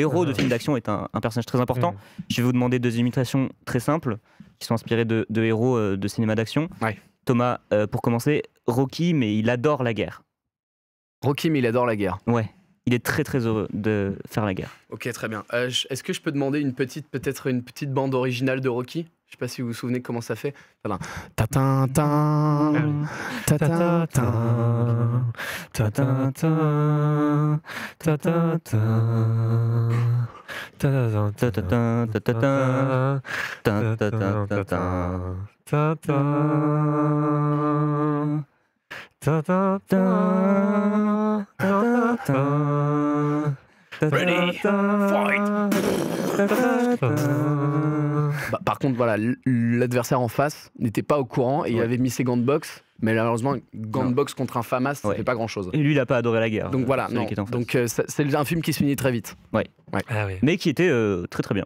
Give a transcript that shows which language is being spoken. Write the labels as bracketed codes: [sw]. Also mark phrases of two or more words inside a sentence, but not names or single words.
[fr] héros de film d'action est un personnage très important. Je vais vous demander 2 imitations très simples qui sont inspirées de héros de cinéma d'action. Ouais. Thomas, pour commencer, Rocky, mais il adore la guerre. Rocky, mais il adore la guerre. Ouais, il est très très heureux de faire la guerre. Ok, très bien. Est-ce que je peux demander peut-être une petite bande originale de Rocky? Je sais pas si vous vous souvenez comment ça fait. Tadam. Tatintin, tatintin, tatintin, tatintin. Ta-ta-ta, ta-ta-ta, ta-ta-ta, ta-ta-ta, ta-ta. [en] Ready, fight. [fr] Bah, par contre, voilà, l'adversaire en face n'était pas au courant et il Ouais. avait mis ses gants de boxe. Mais malheureusement, gants de boxe contre un FAMAS, ça Ouais. fait pas grand chose. Et lui, il a pas adoré la guerre. Donc voilà, celui non. qui était en face. Donc c'est un film qui se finit très vite. Ah oui. Mais qui était très très bien.